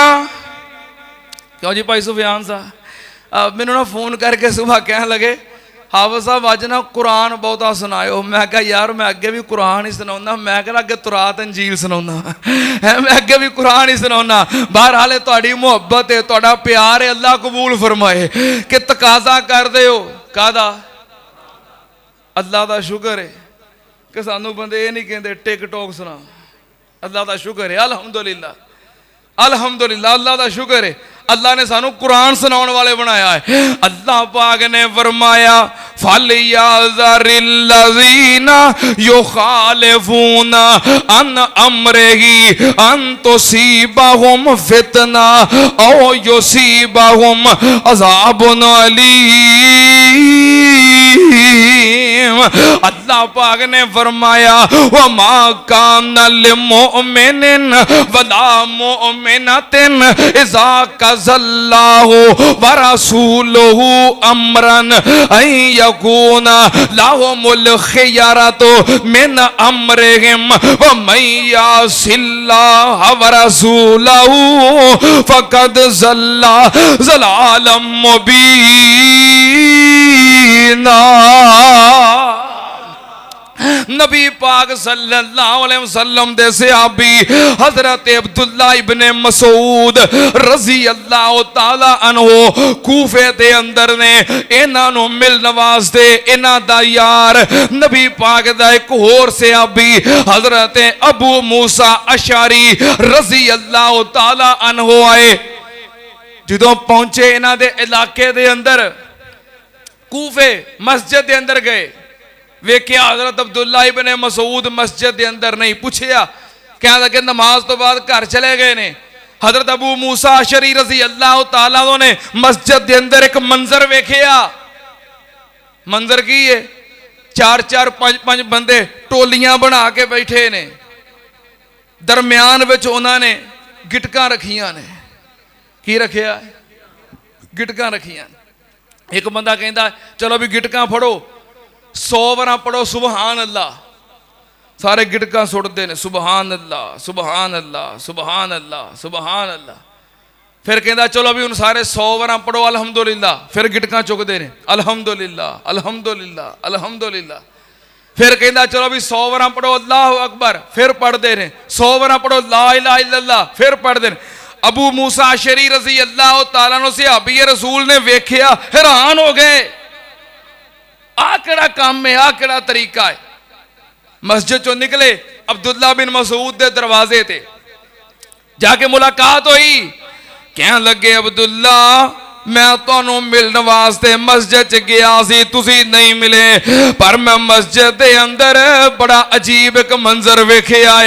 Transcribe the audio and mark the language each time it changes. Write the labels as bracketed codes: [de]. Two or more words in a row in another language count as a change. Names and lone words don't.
[pa] کیوں جی بھائی سفیان صاحب مینوں نا فون کرکے صبح کہن لگے حافظ صاحب اج نا قرآن بہتا سناؤ. میں کہا یار میں اگے وی قرآن ہی سناؤنا، میں کہا اگے تورات انجیل سناؤنا ہے، میں اگے وی قرآن ہی سناؤنا. بہرحال تہاڈی محبت ہے، تہاڈا پیار ہے, اللہ قبول فرمائے کہ تقاضا کر دے ہو کادا. [ur] اللہ کا شکر ہے کہ سانوں بندے یہ نہیں کہتے ٹک ٹاک سنا. اللہ کا شکر ہے, [ar] الحمد لله الحمد لله, [ur] اللہ کا شکر ہے. [pa] اللہ نے سانوں قرآن سنانے والے بنایا ہے. اللہ پاک نے فرمایا [ar] فليحذر الذين يخالفون عن أمره أن تصيبهم فتنة أو يصيبهم عذاب أليم. [pa] اللہ پاک نے فرمایا [ar] وما كان لمؤمن ولا مؤمنة إذا قضى الله ورسوله أمرا أن يكون لهم الخيرة من أمرهم ومن يعص الله ورسوله فقد ضل ضلالا مبينا. [pa] نبی پاک [ar] صلى الله عليه وسلم [pa] دے صحابی حضرت عبداللہ ابن مسعود [ar] رضي الله تعالى عنه [pa] کوفے دے اندر نے انہاں نوں ملنے واسطے انہاں دا یار نبی پاک دا اک ہور صحابی حضرت ابو موسیٰ اشعری [ar] رضي الله تعالى عنه [pa] آئے. جدوں پہنچے انہاں دے علاقے دے اندر کوفے مسجد دے اندر گئے، ویکھیا حضرت عبداللہ ابن مسعود مسجد کے اندر نہیں. پچھیا کہن لگے نماز توں بعد گھر چلے گئے نے. حضرت ابو موسیٰ اشعری [ar] رضي الله تعالى [pa] نے مسجد کے اندر اک منظر ویکھیا. منظر کی ہے? چار چار پنج پنج بندے ٹولیاں بنا کے بیٹھے نے، درمیان وچ انہاں نے گیٹکاں رکھیاں نے. کی رکھیا؟ گیٹکاں رکھیاں. اک بندہ کہندا چلو وی گیٹکاں پھڑو، 100 بار پڑھو [ar] سبحان الله. [pa] سارے گیٹکاں سٹدے ہیں [ar] سبحان الله سبحان الله سبحان الله سبحان الله. [pa] فیر کہندا چلو وی ہوں سارے 100 بار پڑھو الحمدللہ. فیر گیٹکاں چکدے ہیں [ar] الحمد لله الحمد لله الحمد لله. [pa] فیر کہندا چلو وی 100 بار پڑھو [ar] الله أكبر. [pa] فیر پڑھدے ہیں 100 بار پڑھو [ar] لا إله إلا الله. [pa] فیر پڑھدے ہیں. ابو موسیٰ اشعری [ar] رضي الله تعالى عنه [pa] صحابی رسول نے ویکھیا، حیران ہو گئے. آ کیہڑا کم ہے، آ کیہڑا طریقہ ہے. مسجد چوں نکلے، عبداللہ بن مسعود دے دروازے تے جاکے ملاقات ہوئی. کہن لگے عبداللہ میں تہانوں ملنے واسطے مسجد چ گیا سی، تسی نہیں ملے، پر میں مسجد دے اندر بڑا عجیب اک منظر ویکھیا ہے.